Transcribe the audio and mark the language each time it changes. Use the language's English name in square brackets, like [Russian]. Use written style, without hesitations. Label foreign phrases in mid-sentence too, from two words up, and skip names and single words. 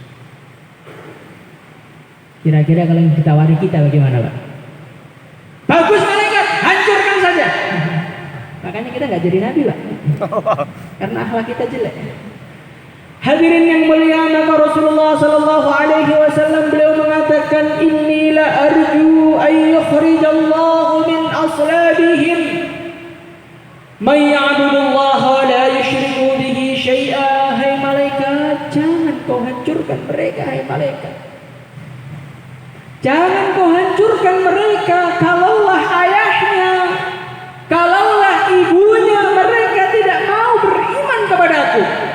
[Indonesian] Kira-kira kalau yang ditawari kita bagaimana, Pak? Bagus malaikat, hancurkan saja. Makanya kita nggak jadi nabi, Pak. Karena akhlak kita jelek. Hadirin yang mulia, maka Rasulullah [Arabic] صلى الله عليه وسلم [Indonesian] beliau mengatakan, [Arabic] إني لأرجو أن يخرج الله من أصلابهم من يعبد الله لا يشرك به شيئا. [Indonesian] Hai malaikat, jangan kau hancurkan mereka, hai malaikat. Jangan kau hancurkan mereka. Kalaulah ayahnya, kalaulah ibunya mereka tidak mau beriman kepadaku.